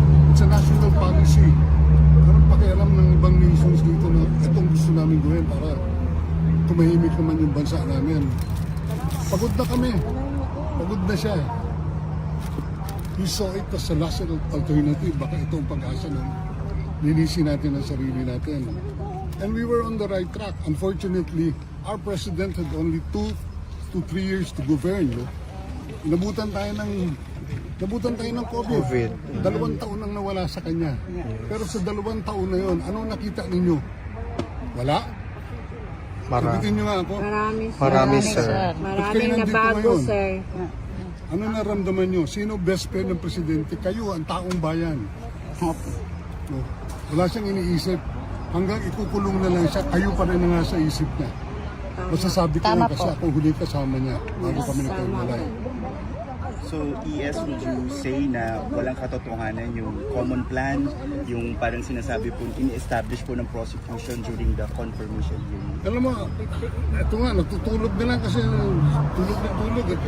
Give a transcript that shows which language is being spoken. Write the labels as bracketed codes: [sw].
[en] It's a national policy. [tl] Anong pakialam ng ibang nations dito na itong gusto namin gawin para tumahimik naman yung bansa namin. Pagod na kami. Pagod na siya. [en] He saw it as a last alternative. [tl] Baka ito ang pag-asa ng linisin natin ang sarili natin. [en] And we were on the right track. Unfortunately, our president had only 2 to 3 years to govern. No? [tl] Nabutan tayo ng COVID. 2 taon ang nawala sa kanya. Pero sa 2 taon na yon, anong nakita ninyo? Wala? Sabitin nyo nga ako. Marami, sir. Maraming nabago, sir. Ano naramdaman nyo? Sino best friend ng presidente? Kayo, ang taong bayan. No? Wala siyang iniisip. Hanggang ikukulong na lang siya, kayo pa rin na nasa isip niya. Masasabi ko lang kasi ako huli kasama niya bago kami nagkahiwalay. [en] So, ES, would you say [tl] na walang katotohanan yung [en] common plan, [tl] yung parang sinasabi po, [en] in-establish po ng prosecution during the confirmation hearing? [tl] Alam mo, ito nga, natutulog na lang kasi tulog na tulog.